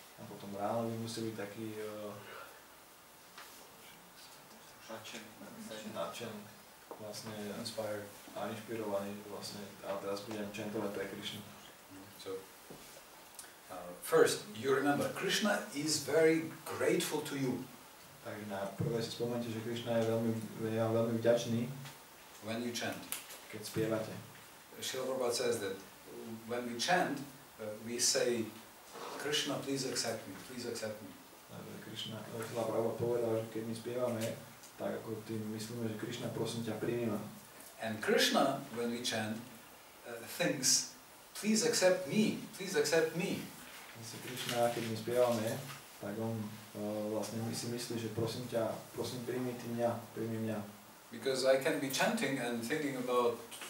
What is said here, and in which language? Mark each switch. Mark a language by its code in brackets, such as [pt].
[sk] A potom ráno by musí byť taký nadšený, vlastne inspired a inšpirovaný vlastne, a teraz budem chantovať pre Krishnu. [en] So, first, you remember, Krishna is very grateful to you. [sk] Takže na prvé si spomente, že Krišna je veľmi vďačný, [en] when you chant. [sk] Keď spievate. [en] Srila Prabhupada says that when we chant, we say, Krishna, please accept me, please accept me. [sk] Krišna, Srila Prabhupada povedal, že keď my spievame, tak ako tým myslíme, že Krišna, prosím ťa, príjmi ma. [en] And Krishna, when we chant, thinks, please accept me, please accept me. [sk] Krišna, keď my spievame, tak on vlastne si myslí, že prosím ťa, prosím, príjmi ty mňa, príjmi mňa. [en] Because I can be chanting and thinking about,